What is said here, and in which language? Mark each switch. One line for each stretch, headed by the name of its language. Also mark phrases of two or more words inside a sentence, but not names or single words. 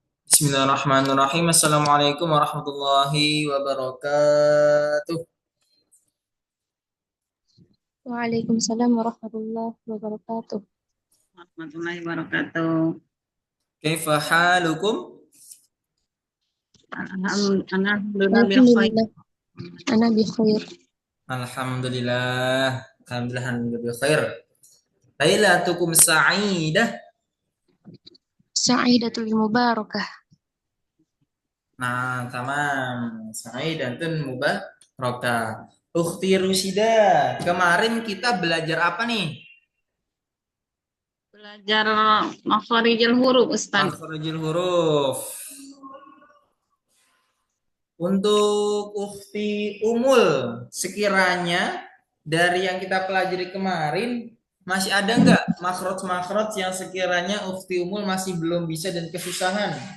Arabic: بسم الله الرحمن الرحيم. السلام عليكم ورحمة الله وبركاته. وعليكم السلام ورحمة الله وبركاته. ورحمة الله وبركاته. كيف حالكم? الحمد لله بالخير. الحمد لله، أنا بخير. Alhamdulillah. الحمد لله بخير. ليلتكم سعيدة. سعيدة مباركة. Nah, تمام. سعيدة مباركة.
Indonesian: Ukhti Rusida, kemarin kita belajar apa nih? Belajar
Arabic: مخارج الحروف,
Indonesian: Ustaz.
Arabic: مخرج الحروف.
Indonesian: Untuk Ukhti Umul, sekiranya dari yang kita pelajari kemarin, masih ada nggak makhraj-makhraj yang sekiranya Ukhti Umul masih belum bisa dan kesusahan?